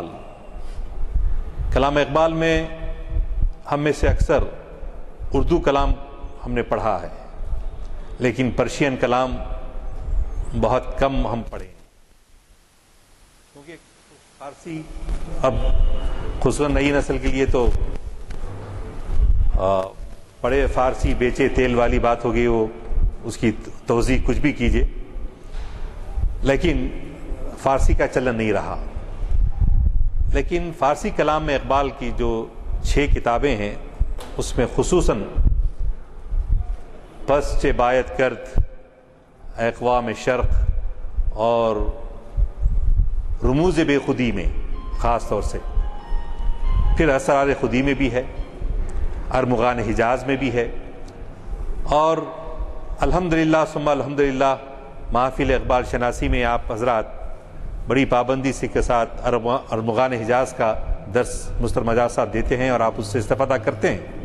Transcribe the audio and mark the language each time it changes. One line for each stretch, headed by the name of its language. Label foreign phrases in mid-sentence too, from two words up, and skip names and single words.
Urdu: کلام اقبال میں ہم میں سے اکثر اردو کلام ہم نے پڑھا ہے، لیکن پرشین کلام بہت کم ہم پڑھے، کیونکہ فارسی اب خصوصاً نئی نسل کے لیے تو پڑھے فارسی بیچے تیل والی بات ہوگی، وہ اس کی توضیح کچھ بھی کیجئے، لیکن فارسی کا چلن نہیں رہا. لیکن فارسی کلام میں اقبال کی جو 6 کتابیں ہیں اس میں خصوصاً پس چے بایت کرد، اقوام شرق اور رموز بے خودی میں خاص طور سے، پھر اسرار خودی میں بھی ہے، ارمغان حجاز میں بھی ہے، اور الحمدللہ ثم الحمدللہ محافل اقبال شناسی میں آپ حضرات بڑی پابندی سے کے ساتھ ارمغان حجاز کا درس مستر مجاز صاحب دیتے ہیں اور آپ اس سے استفادہ کرتے ہیں.